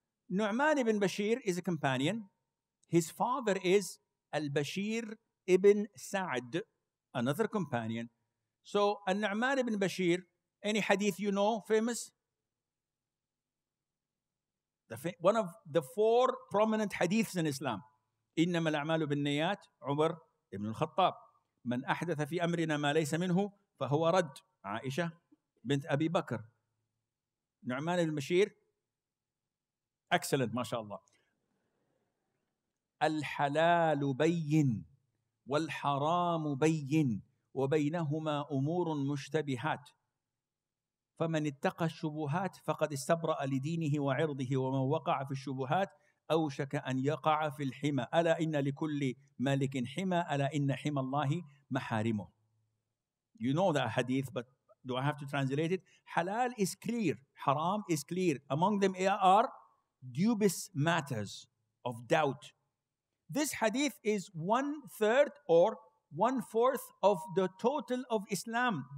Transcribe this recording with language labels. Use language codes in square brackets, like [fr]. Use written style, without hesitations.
[en] Nu'man ibn Bashir is a companion. His father is Al-Bashir ibn Sa'd, another companion. So, Nu'man ibn Bashir, any hadith you know, famous? One of the 4 prominent hadiths in Islam. [ar] إنما الأعمال بالنيات عمر ibn al-Khattab. من أحدث في أمرنا ما ليس منه فهو رد. عائشة بنت أبي بكر. [en] نعمان ibn Bashir, excellent, Masha'allah. [ar] الحلال بين والحرام بين وبينهما أمور مشتبهات فمن اتقى الشبهات فقد استبرأ لدينه وعرضه ومن وقع في الشبهات أوشك أن يقع في الحمى ألا إن لكل ملك حمى ألا إن حمى الله محارمه. [en] You know that hadith, but do I have to translate it? Halal is clear, haram is clear. Among them are dubious matters of doubt. This hadith is 1/3 or 1/4 of the total of Islam.